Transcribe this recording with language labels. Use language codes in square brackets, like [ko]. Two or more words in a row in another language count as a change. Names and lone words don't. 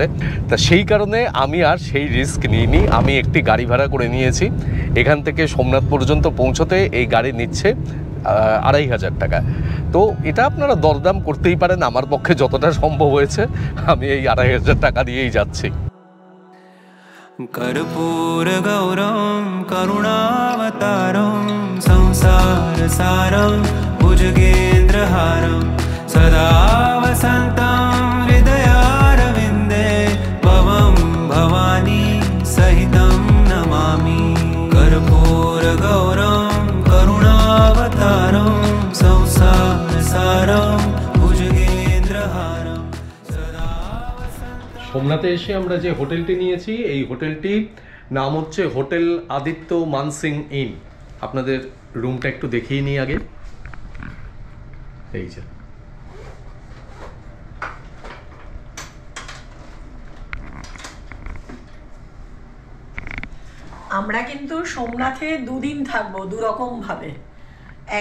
[bn] তা সেই কারণে আমি আর সেই রিস্ক নিইনি। আমি একটি গাড়ি ভাড়া করে নিয়েছি। এখান থেকে সোমনাথ পর্যন্ত পৌঁছতে এই গাড়ি নিচ্ছে 2500 টাকা। তো এটা আপনারা দরদাম করতেই পারেন। আমার পক্ষে যতটা সম্ভব হয়েছে আমি এই 2500 টাকা দিয়েই যাচ্ছি। [sa] कर्पूर गौरम करुणावतारम संसार सारम भुजगेन्द्रहारम सदा वसन्तं हृदयारविन्दे भवं भवानी सहितं नमामि। कर्पूर गौरम करुणावतारम संसार सारम भुजगेन्द्रहारम सदा। [bn] সোমনাথে এসে আমরা যে হোটেলটি নিয়েছি, এই হোটেলটির নাম হচ্ছে হোটেল আদিত্য মানসিং ইন। আপনাদের রুমটা একটু দেখিয়ে নিই আগে। এই যে আমরা কিন্তু সোমনাথে 2 দিন থাকবো 2 রকম ভাবে।